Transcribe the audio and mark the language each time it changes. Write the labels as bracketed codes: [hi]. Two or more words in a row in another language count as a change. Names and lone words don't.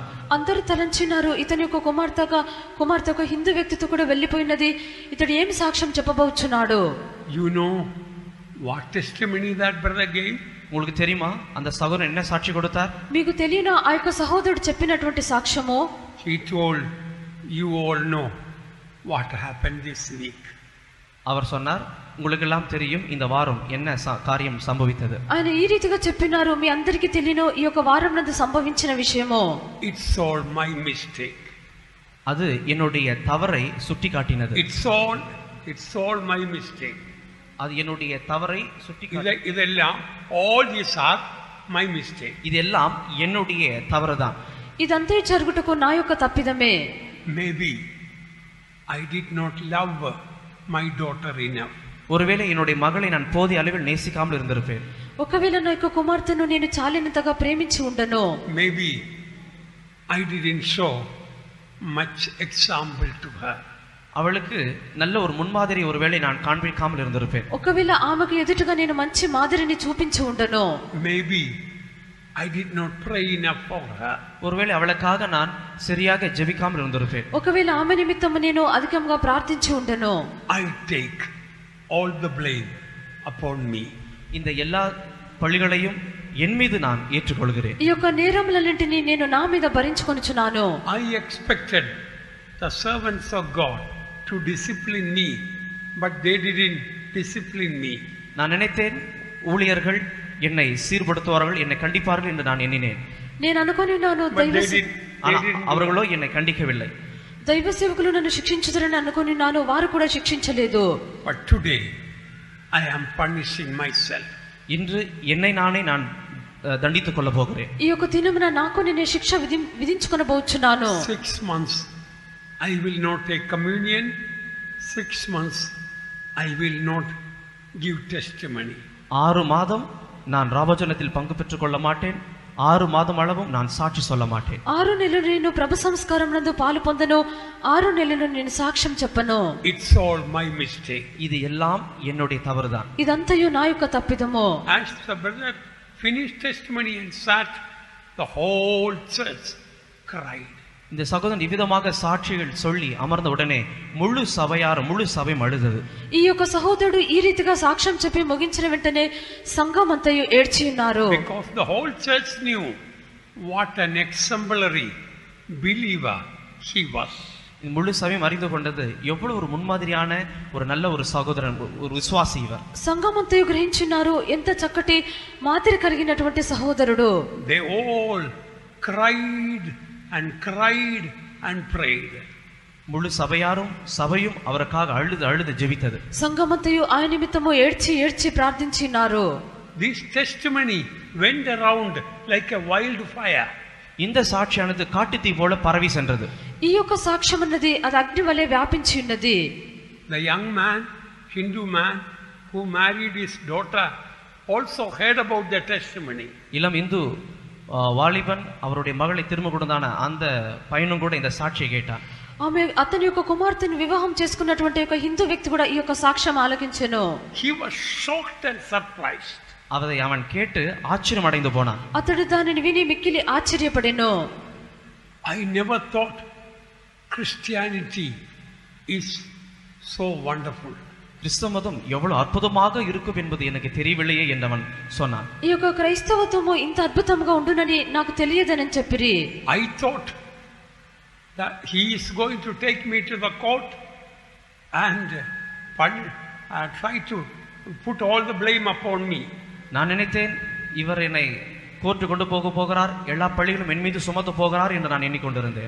[te] అందరూ తలంచినారు, ఇతని యొక్క కుమార్తె ఒక హిందూ వ్యక్తితో కూడా వెళ్ళిపోయినది, ఇతడు ఏమి సాక్ష్యం చెప్పబోచున్నాడు. [en] You know what testimony that brother gave? [ta] உங்களுக்கு தெரியுமா அந்த சகோதரன் என்ன சாட்சி கொடுத்தார்? [te] మీకు తెలియనా ఆ యొక్క సహోదరుడు చెప్పినటువంటి సాక్ష్యము? [en] He told, you all know what happened this week. [ta] அவர் சொன்னார், உங்களுக்கு எல்லாம் தெரியும் இந்த வாரம் என்ன காரியம் సంభవితது. [te] ఆయన ఈ రీతిగా చెప్పినారు, మీ అందరికీ తెలియను ఈ యొక్క వారం నందు సంభవించిన విషయము. [en] It's all my mistake. [ta] அது என்னுடைய தவறை சுட்டிக்காட்டினது. [en] It's all my mistake. [ta] அது என்னுடைய தவறை சுட்டிக்காட்டினது. [en] இதெல்லாம் all these are my mistake. [ta] இதெல்லாம் என்னுடைய தவறுதான். [te] ఇదంతా జరుగుటకు నా యొక్క తప్పిదమే. [en] Maybe I did not love my daughter enough. [ta] ஒருவேளை என்னுடைய மகளை நான் போதிய அளவில் நேசிக்காமல் இருந்திருப்பேன். [te] ఒకవేళ నా యొక్క కుమార్తెను నేను చాలినంతగా ప్రేమించి ఉండను. [en] Maybe I didn't show much example to her. [ta] அவளுக்கு நல்ல ஒரு முன்மாதிரி ஒருவேளை நான் காண்பிக்காமல் இருந்திருப்பேன். [te] ఒకవేళ ఆమెకు ఎదుటగా నేను మంచి మాదిరిని చూపించి ఉండను. [en] Maybe I did not pray enough for her. [ta] ஒருவேளை அவளுக்காக நான் சரியாக ஜெபிக்காமல் இருந்திருப்பேன். [te] ఒకవేళ ఆమె నిమిత్తము నేను అధికంగా ప్రార్థించి ఉండను. [en] I take all the blame upon me. [ta] இந்த எல்லா பழிகளையும் என் மீது நான் ஏற்றுக்கொள்கிறேன். [te] ఈ యొక్క నేరములన్నింటినీ నేను నా మీద భరించుకొనుచున్నాను. [en] I expected the servants of God to discipline me, but they didn't discipline me. [ta] நான் நினைத்தேன் ஊழியர்கள் என்னை சீர்படுத்துவார்கள், என்னை கண்டிப்பார்கள் என்று நான் எண்ணினேன். [te] నేను అనుకొనినాను [ta] அவர்களோ என்னை கண்டிக்கவில்லை. [te] దైవ సేవకులు నన్ను శిక్షించుదరని అనుకొనినాను, వారు కూడా శిక్షించలేదు. [en] But today I am punishing myself. [ta] இன்று என்னை நானே நான் தண்டித்துக் கொள்ள போகிறேன். [te] ఈ యొక్క దినమున నాకు నేనే శిక్ష విధించుకొనబోచున్నాను. [en] 6 months I will not take communion. 6 months I will not give testimony. [ta] 6 மாதம் நான் ராபோஜனத்தில் பங்கு பெற்றுக் கொள்ள மாட்டேன். 6 மாதம் அளவும் நான் சாட்சி சொல்ல மாட்டேன். [te] 6 నెలలు నేను ప్రభు సంస్కారం నందు పాలు పొందను. 6 నెలలు నేను సాక్ష్యం చెప్పను. [en] It's all my mistake. [ta] இது எல்லாம் என்னுடைய தவறுதான். [te] ఇదంతయు నా యొక్క తప్పిదము. [en] As the brother finished testimony and sat, the whole church cried. [ta] இந்த சகோதரன் இவ்விதமாக சாட்சிகள் சொல்லி அமர்ந்த உடனே முழு சபையும் அழுதது. [te] ఈ యొక్క సహోదరుడు ఈ రీతిగా సాక్ష్యం చెప్పి ముగించిన వెంటనే సంఘం అంతయు ఏడ్చి ఉన్నారు. [en] Because the whole church knew what an exemplary believer he was. [ta] முழு சபையும் அறிந்து கொண்டது எவ்வளவு ஒரு முன்மாதிரியான ஒரு நல்ல ஒரு சகோதரன், ஒரு விசுவாசி இவர். [te] సంఘం అంతయు గ్రహించున్నారు ఎంత చక్కటి మాదిరి కలిగినటువంటి సహోదరుడు. [en] They all cried and prayed. [ta] முழு சபையும் அவருக்காக அழுது ஜெபித்தது. [te] సంఘమంతయు ఆయన నిమిత్తము ఏడ్చి ప్రార్థించినారు. [en] This testimony went around like a wildfire. [ta] இந்த சாட்சியானது காட்டுத்தீ போல பரவி சென்றது. [te] ఈ యొక్క సాక్ష్యం అన్నది అది అగ్ని వలె వ్యాపించి ఉన్నది. [en] The young man, Hindu man who married his daughter also heard about the testimony. [ta] இளம் இந்து வாலிபன் அவருடைய மகளை திரும்ப கொடுத்தான அந்த பையனும் கூட இந்த சாட்சியை கேட்டான். [te] ఆమె అతని యొక్క కుమార్తెను వివాహం చేసుకున్నటువంటి ఒక హిందూ వ్యక్తి కూడా ఈ యొక్క సాక్ష్యం ఆలకించెను. [en] He was shocked and surprised. [ta] அவன் கேட்டு ஆச்சரியம் அடைந்து போனான். [te] అతడు దానిని విని మిక్కిలి ఆశ్చర్యపడెను. [en] I never thought Christianity is so wonderful. [ta] கிறிஸ்தவ மதம் எவ்வளவு அற்புதமாக இருக்கும் என்பது எனக்கு தெரியவில்லையே என்றவன் சொன்னான். [te] ఈ యొక్క క్రైస్తవత్వము ఇంత అద్భుతంగా ఉండునని నాకు తెలియదని చెప్పిరి. [en] I thought that he is going to take me to the court and try to put all the blame upon me. [ta] நான் நினைத்தேன் இவர் என்னை కోర్టు கொண்டு போகிறார், எல்லா பழிகளும் என் மீது சுமத்து போகிறார் என்று நான் எண்ணிக்கொண்டிருந்தேன்.